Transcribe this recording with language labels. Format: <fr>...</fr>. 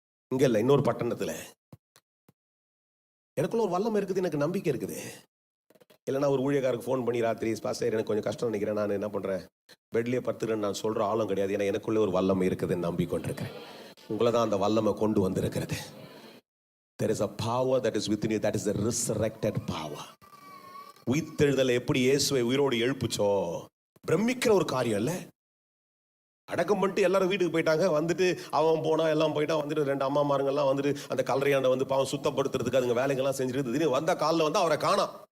<ta>இங்க இல்லை, இன்னொரு பட்டணத்துல. எனக்குள்ள ஒரு வல்லம் இருக்குது, எனக்கு நம்பிக்கை இருக்குது. இல்லைன்னா ஒரு ஊழியக்காரருக்கு ஃபோன் பண்ணி ராத்திரி பாஸ்டர் எனக்கு கொஞ்சம் கஷ்டம் நினைக்கிறேன், நான் என்ன பண்ணுறேன் பெட்லேயே படுத்துக்கிறேன்னு நான் சொல்கிற ஆளும் கிடையாது. ஏன்னா எனக்குள்ளே ஒரு வல்லமை இருக்குதுன்னு நம்பிக்கொண்டிருக்கிறேன். உங்களை தான் அந்த வல்லமை கொண்டு வந்திருக்கிறது.</ta> <en>There is a power that is within you, that is the resurrected power.</en> <ta>உயிர்த்தெழுதலை எப்படி இயேசுவை உயிரோடு எழுப்புச்சோ, பிரமிக்கிற ஒரு காரியம் இல்லை. அடக்கம் பண்ணிட்டு எல்லாரும் வீட்டுக்கு போயிட்டாங்க. வந்துட்டு அவன் போனா, எல்லாம் போயிட்டான். வந்துட்டு 2 அம்மாமாருங்கெல்லாம் வந்துட்டு அந்த கல்லறையாண்ட வந்து பாவம் சுத்தப்படுத்துறதுக்கு அதுங்க வேலைங்கெல்லாம் செஞ்சுட்டு திடீர்னு வந்த காலில் வந்து அவரை காணோம்.</ta>